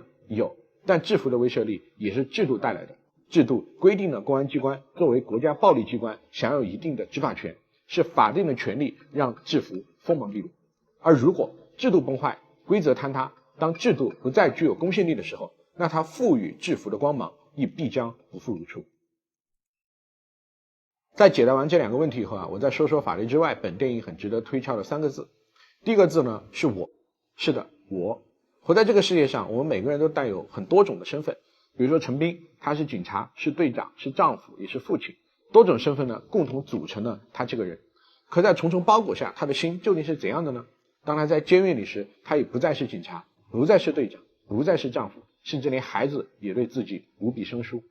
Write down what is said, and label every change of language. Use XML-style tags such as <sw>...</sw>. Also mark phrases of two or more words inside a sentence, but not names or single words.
<zh>有，但制服的威懾力也是制度帶來的。制度規定了公安機關作為國家暴力機關享有一定的執法權，是法定的權利讓制服鋒芒毕露。而如果制度崩壞，規則坍塌，當制度不再具有公信力的時候，那它賦予制服的光芒亦必將不復如初。在解答完这兩個問題以後我再說說法律之外本電影很值得推敲的三個字。第一個字呢是我，是的，我。活在這個世界上，我們每個人都帶有很多種的身份。比如說陳斌，他是警察，是隊長，是丈夫，也是父親，多種身份呢共同組成了他這個人。可在重重包裹下，他的心究竟是怎樣的呢？當他在監獄裡時，他已不再是警察，不再是隊長，不再是丈夫，甚至連孩子也對自己無比生疏。</zh>